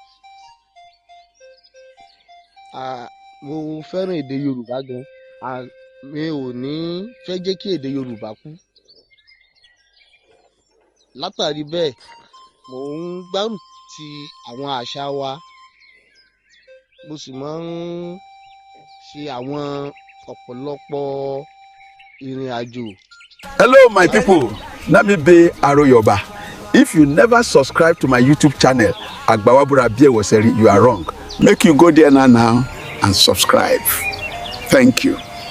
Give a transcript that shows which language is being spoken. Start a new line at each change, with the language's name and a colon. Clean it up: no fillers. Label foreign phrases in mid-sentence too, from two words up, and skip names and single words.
Yoruba: Mo fẹ́ràn èdè Yorùbá gan mi ò ní fẹ́ jẹ́ kí èdè Yorùbá kú látàrí bẹ́ẹ̀ mò ń gbárùkù ti àwọn àṣà wa mo sì máa ń ṣe àwọn ọ̀pọ̀lọpọ̀ ìrìn àjò.
English: Hello my people, Namibe Aroyoba. If you never subscribe to my YouTube channel Agbawabura Biewoseri, you are wrong. Make you go there now and subscribe. Thank you.